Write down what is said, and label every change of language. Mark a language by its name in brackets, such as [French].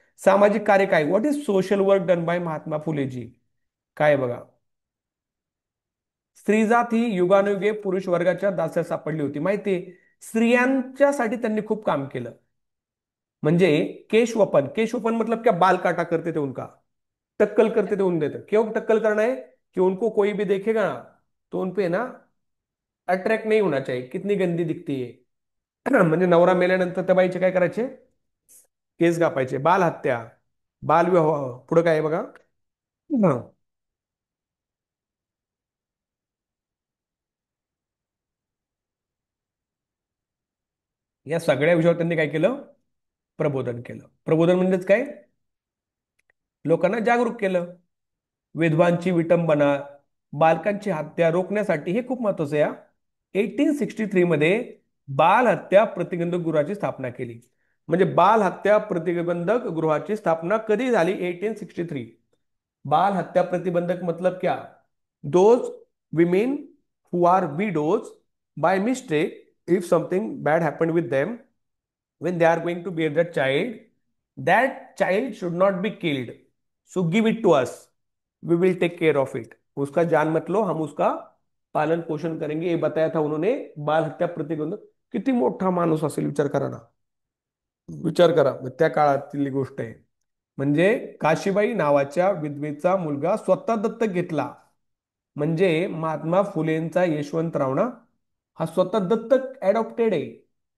[Marathi] सामाजिक कार्य काय, [English] What is social work done by Mahatma फुलेजी. [Marathi] काय आहे बघा. स्त्रीजात ही युगानुयुगे पुरुष वर्गाच्या दास्यात सापडली होती माहितीये. [Hindi] स्त्रियांच्यासाठी त्यांनी खूप काम केलं. म्हणजे केशवपन मतलब क्या, बाल काटा करते थे उनका, टक्कल करते थे उन देते. क्यों टक्कल करना है कि उनको कोई भी देखेगा ना तो उनपे ना अट्रॅक्ट नाही होना चाहिए, कितनी गंदी दिखती है. [Marathi] म्हणजे नवरा मेल्यानंतर त्या बाईचे काय करायचे, केस कापायचे. बाल हत्या, बालविवाह, पुढे काय आहे बघा. हं. या सगळ्या विषयावर त्यांनी काय केलं, प्रबोधन केलं. प्रबोधन म्हणजेच काय, लोकांना जागरूक केलं. विधवांची विटंबना, बालकांची हत्या रोखण्यासाठी हे खूप महत्वाचं आहे. 1863 मध्ये बाल हत्या प्रतिबंधक गृहाची स्थापना केली. म्हणजे बाल हत्या प्रतिबंधक गृहाची स्थापना कधी झाली, 1863. [English] बाल हत्या प्रतिबंधक [Hindi] मतलब क्या, [English] Those women who are widows by mistake, if something bad happened with them when they are going to bear that child should not be killed, so give it to us, we will take care of it. [Hindi] उसका जान मत लो, हम उसका पालन पोषण करेंगे, ये बताया था उन्होंने. [Marathi] बाल हत्या प्रतिबंधक. किती मोठा माणूस असेल विचार करा ना. विचार करा त्या काळातली गोष्ट आहे. म्हणजे काशीबाई नावाच्या विधवेचा मुलगा स्वतः दत्तक घेतला. म्हणजे महात्मा फुलेंचा यशवंतराव ना, हा स्वतः दत्तक अडॉप्टेड आहे.